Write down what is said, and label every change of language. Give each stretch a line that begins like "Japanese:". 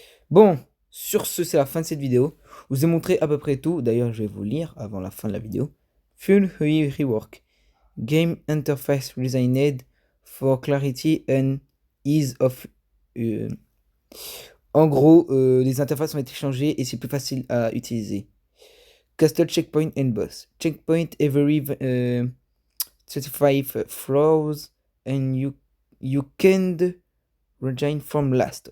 French: Bon, sur ce, c'est la fin de cette vidéo. Je vous ai montré à peu près tout. D'ailleurs, je vais vous lire avant la fin de la vidéo.
English: Full UI Rework. Game Interface Designed for Clarity and Ease of...
French: En gros, les interfaces ont été changées et c'est plus facile à utiliser.
English: Castle Checkpoint and Boss. Checkpoint every 35 floors and you can regain from last.